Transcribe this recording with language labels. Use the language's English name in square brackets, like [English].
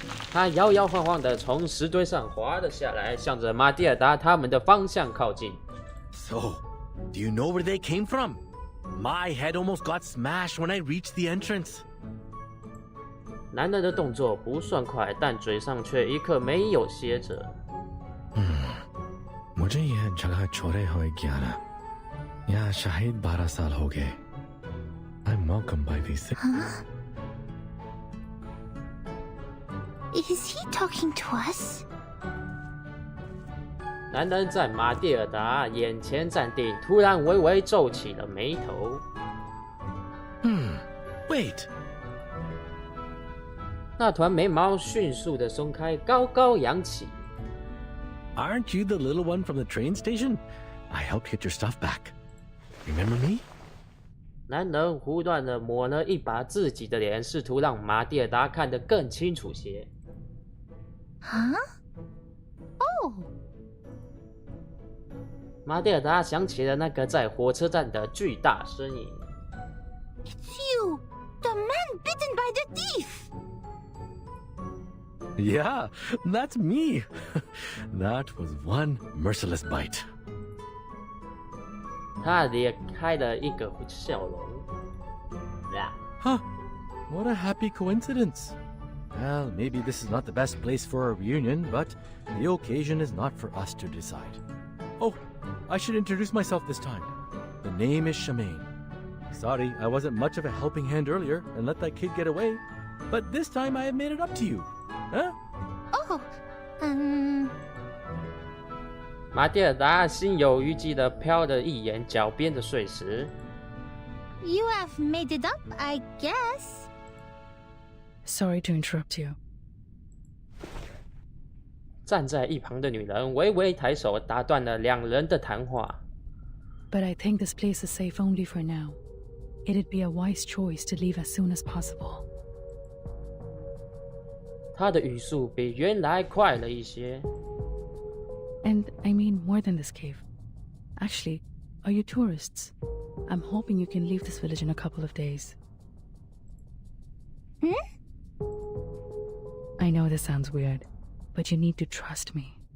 [Chinese] 他摇摇晃晃地从石堆上滑了下来，向着马蒂尔达他们的方向靠近。 [English] So, do you know where they came from? My head almost got smashed when I reached the entrance. [Chinese] 男人的动作不算快，但嘴上却一刻没有歇着。 [Hindi] मुझे यह जगह छोड़े हुए 11 यहाँ शहीद 12 साल हो गए. [English] I'm welcomed by these. Is he talking to us? [Chinese] 男人在马蒂尔达眼前站定，突然微微皱起了眉头。 [English] Wait. [Chinese] 那团眉毛迅速地松开，高高扬起。 [English] Aren't you the little one from the train station? I helped get your stuff back. Remember me? [Chinese] 男人胡乱地抹了一把自己的脸，试图让马蒂尔达看得更清楚些。 [English] Huh? Oh. [Chinese] 马蒂尔达想起了那个在火车站的巨大身影。 [English] It's you, the man bitten by the thief. Yeah, that's me. That was one merciless bite. [Chinese] 他咧开了一个笑容。 [English] Huh. What a happy coincidence. Well, maybe this is not the best place for a reunion, but the occasion is not for us to decide. Oh, I should introduce myself this time. The name is Shemaine. Sorry, I wasn't much of a helping hand earlier and let that kid get away, but this time I have made it up to you. Huh? Oh, [Chinese] 马蒂尔达心有余悸地瞟了一眼脚边的碎石。 [English] you have made it up, I guess. Sorry to interrupt you. [Chinese] 站在一旁的女人微微抬手，打断了两人的谈话。 [English] But I think this place is safe only for now. It'd be a wise choice to leave as soon as possible. [Chinese] 他的语速比原来快了一些。 [English] And I mean more than this cave. Actually, are you tourists? I'm hoping you can leave this village in a couple of days. I know this sounds weird, but you need to trust me.